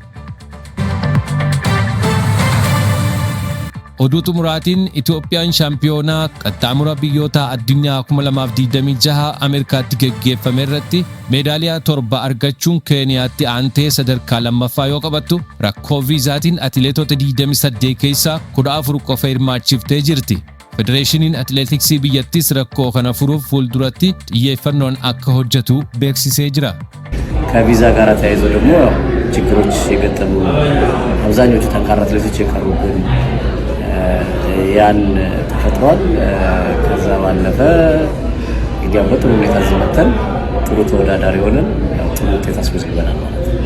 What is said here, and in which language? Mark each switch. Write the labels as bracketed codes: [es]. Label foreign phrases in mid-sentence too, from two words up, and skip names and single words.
[om] Oduu xumuraatiin Itoophiyaan shaampiyoonaa qaxxaamura biyyoota addunyaa 2026 Ameerikaatti geggeeffame irratti meedaaliyaa 7 argachuun Keeniyaatti aantee sadarkaa lammaffaa yoo qabattu, rakkoo viizaatiin atileetota 28 keessaa 14 qofa hirmaachiftee jirti. Federeeshiniin atileetiksii biyyattis rakkoo kana furuuf fuulduratti xiyyeeffannoon akka hojjetu beeksisee jira. [am] ከቪዛ ጋር ተያይዞ ደግሞ ችግሮች የገጠሙ አብዛኞቹ ጠንካራ አትሌቶች የቀሩብን ያን ተፈጥሯል። ከዛ ባለፈ እንግዲህ በጥሩ ሁኔታ ዘመተን ጥሩ ተወዳዳሪ ሆነን ጥሩ ውጤት አስመዝግበናል ማለት ነው።